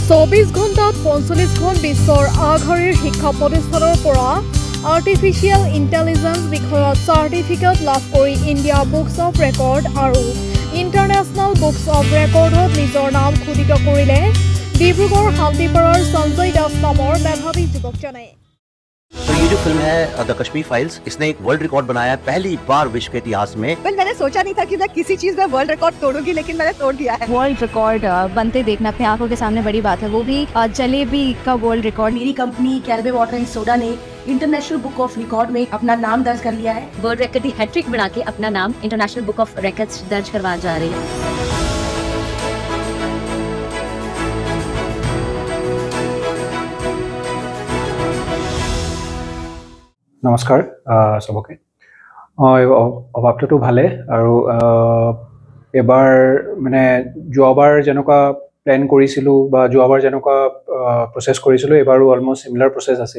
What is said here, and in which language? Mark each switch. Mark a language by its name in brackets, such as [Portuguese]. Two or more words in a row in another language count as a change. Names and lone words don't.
[Assamese] 24 ঘণ্টাত 45খন বিশ্বৰ আগশাৰীৰ শিক্ষা প্ৰতিষ্ঠানৰ পৰা [English] artificial intelligence [Assamese] বিষয়ত চাৰ্টিফিকেট লাভ কৰি ইণ্ডিয়া বুকছ অফ ৰেকৰ্ড আৰু ইণ্টাৰনেশ্যনেল বুকছ অফ ৰেকৰ্ডত নিজৰ নাম খোদিত কৰিলে ডিব্ৰুগড় শান্তিপাৰাৰ সঞ্জয় দাস নামৰ মেধাৱী যুৱকজনে। [Hindi] तो ये जो फिल्म है द कश्मीर फाइल्स, इसने एक [English] world record [Hindi] बनाया है पहली बार विश्व के इतिहास में। मैंने सोचा नहीं था कि मैं किसी चीज में [English] world record [Hindi] तोड़ूंगी, लेकिन मैंने तोड़ दिया है। [English] world record [Hindi] बनते देखना अपने आंखों के सामने बड़ी बात है, वो भी जलेबी का [English] world record. [Hindi] मेरी कंपनी कैरबे वाटर एंड सोडा ने इंटरनेशनल बुक ऑफ रिकॉर्ड में अपना नाम दर्ज कर लिया है। [English] world record [Hindi] की हैट्रिक बना के अपना नाम इंटरनेशनल बुक ऑफ रिकॉर्ड्स दर्ज करवा जा रही है। [Assamese] নমস্কাৰ সবকে। অভাৱটো ভালে আৰু এবাৰ মানে যোৱাবাৰ যেনেকুৱা প্লেন কৰিছিলোঁ বা যোৱাবাৰ যেনেকুৱা প্ৰচেছ কৰিছিলোঁ এবাৰো [English] almost similar process [Assamese] আছিল।